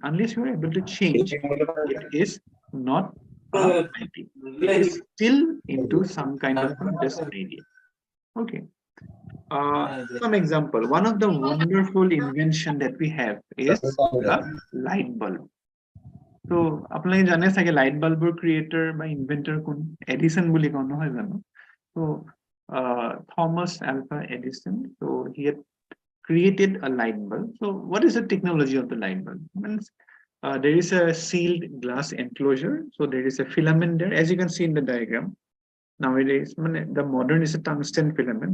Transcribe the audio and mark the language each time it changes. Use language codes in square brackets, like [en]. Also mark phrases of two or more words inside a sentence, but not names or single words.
[en] Unless you are able to change, it is not IP. It is still into some kind of just idea. Okay. Some example. One of the wonderful invention that we have is the light bulb. So, [as] আপোনালোকে জানে চাগে [en] light bulb creator [as] বা inventor কোন? Edison বুলি কওঁ নহয় জানো? [en] So, Thomas Alva Edison. So, he had created a light bulb. So, what is the technology of the light bulb? Means, there is a sealed glass enclosure. So, there is a filament there, as you can see in the diagram. Nowadays, the modern is a tungsten filament.